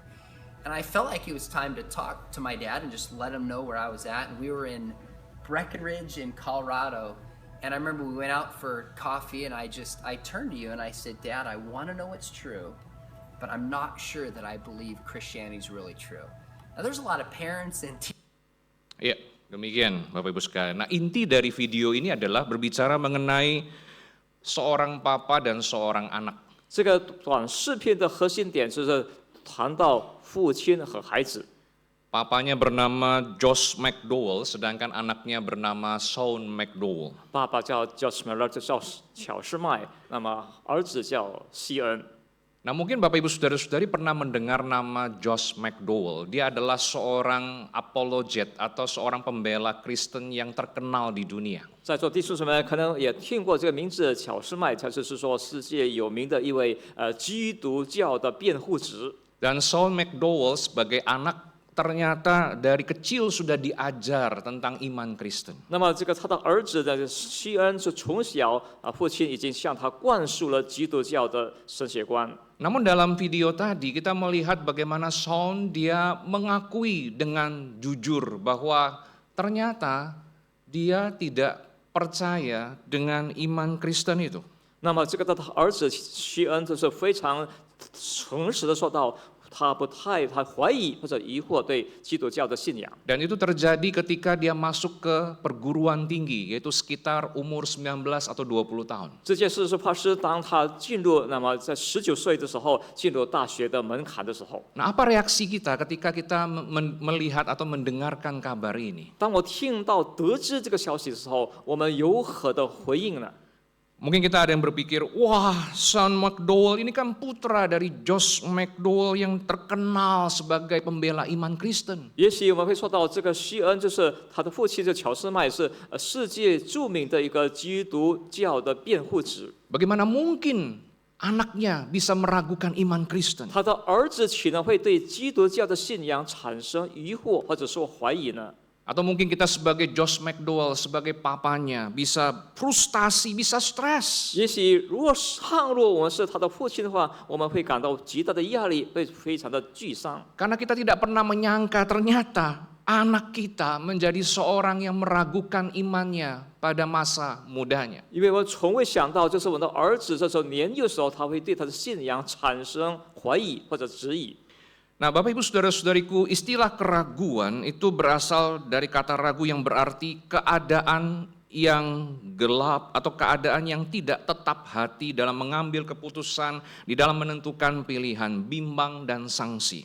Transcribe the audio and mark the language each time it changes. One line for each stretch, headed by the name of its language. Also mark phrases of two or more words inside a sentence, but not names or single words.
English: And I felt like it was time to talk to my dad and just let him know where I was at. And we were in Breckenridge in Colorado. And I remember we went out for coffee, and I turned to you and I said, Dad, I want to know what's true, but I'm not sure that I believe Christianity is really true. Now there's a lot of parents and
Indonesian: Ya, demikian Bapak Ibu sekalian. Nah, inti dari video ini adalah berbicara mengenai seorang papa dan seorang anak.
Chinese: 这个短视频的核心点就是谈到父亲和孩子。
Indonesian: Papanya bernama Josh McDowell, sedangkan anaknya bernama Shawn McDowell.
Chinese: 爸爸叫 Josh Miller， 就叫乔士麦，那么儿子叫西恩。
Indonesian: Nah, mungkin Bapak Ibu Saudara-saudari pernah mendengar nama Josh McDowell. Dia adalah seorang apologet atau seorang pembela Kristen yang terkenal di dunia.
Chinese: 在座弟兄姊妹可能也听过这个名字，乔士麦，他就是说世界有名的一位基督教的辩护者。
Indonesian: Dan Shawn McDowell sebagai anak ternyata dari kecil sudah diajar tentang iman Kristen.
Chinese: 那么这个他的儿子的西恩是从小父亲已经向他灌输了基督教的神学观。
Indonesian: Namun dalam video tadi kita melihat bagaimana Shawn dia mengakui dengan jujur bahwa ternyata dia tidak percaya dengan iman Kristen itu.
Chinese: 那么这个他的儿子西恩就是非常诚实的说到。他怀疑或者疑惑对基督教的信仰。
Indonesian: Dan itu terjadi ketika dia masuk ke perguruan tinggi, yaitu sekitar umur 19 atau 20 tahun.
Chinese: 这件事是发生当他进入，那么在19岁的时候进入大学的门槛的时候。
Indonesian: Nah, apa reaksi kita ketika kita melihat atau mendengarkan kabar ini?
Chinese: 当我听到得知这个消息的时候，我们有何的回应呢？
Indonesian: Mungkin kita ada yang berpikir, wah, Shawn McDowell ini kan putra dari Josh McDowell yang terkenal sebagai pembela iman Kristen.
Chinese: 也许我们会说到这个西恩，就是他的父亲是乔斯麦，是世界著名的一个基督教的辩护者。
Indonesian: Bagaimana mungkin anaknya bisa meragukan iman Kristen?
Chinese: 他的儿子岂能会对基督教的信仰产生疑惑或者说怀疑呢？
Indonesian: Atau mungkin kita sebagai Josh McDowell, sebagai papanya, bisa frustasi, bisa stres.
Chinese: 也许如果我们是他的父亲的话，我们会感到极大的压力，会非常的沮丧。
Indonesian: Karena kita tidak pernah menyangka ternyata anak kita menjadi seorang yang meragukan imannya pada masa mudanya.
Chinese: 因为我从未想到，就是我的儿子这时候年幼的时候，他会对他的信仰产生怀疑或者质疑。
Indonesian: Nah, Bapak Ibu Saudara-saudariku, istilah keraguan itu berasal dari kata ragu yang berarti keadaan yang gelap atau keadaan yang tidak tetap hati dalam mengambil keputusan, di dalam menentukan pilihan, bimbang dan sanksi.